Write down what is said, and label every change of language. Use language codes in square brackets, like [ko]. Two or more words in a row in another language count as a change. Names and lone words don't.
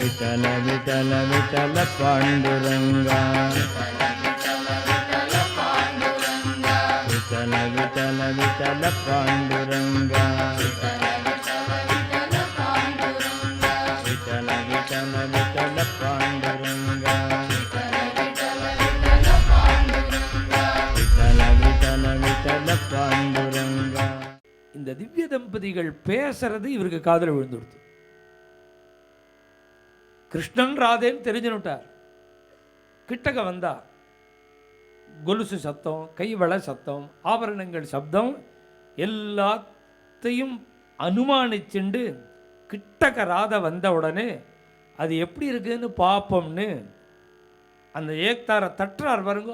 [mr] विठ्ठल विठ्ठल विठ्ठल पांडुरंगा विठ्ठल विठ्ठल विठ्ठल पांडुरंगा विठ्ठल विठ्ठल विठ्ठल पांडुरंगा विठ्ठल विठ्ठल विठ्ठल पांडुरंगा. [ta] இந்த திவ்ய தம்பதிகள் பேசுறது இவருக்கு காதுல விழுந்துடுது. கிருஷ்ணன் ராதேன்னு தெரிஞ்சுட்டார். கிட்டக்க வந்தார். கொலுசு சத்தம், கைவள சத்தம், ஆபரணங்கள் சப்தம் எல்லாத்தையும் அனுமானிச்சுண்டு கிட்டக்க ராதை வந்த உடனே அது எப்படி இருக்குன்னு பார்ப்போம்னு அந்த ஏக்தாரை தட்டுறார் பாருங்க.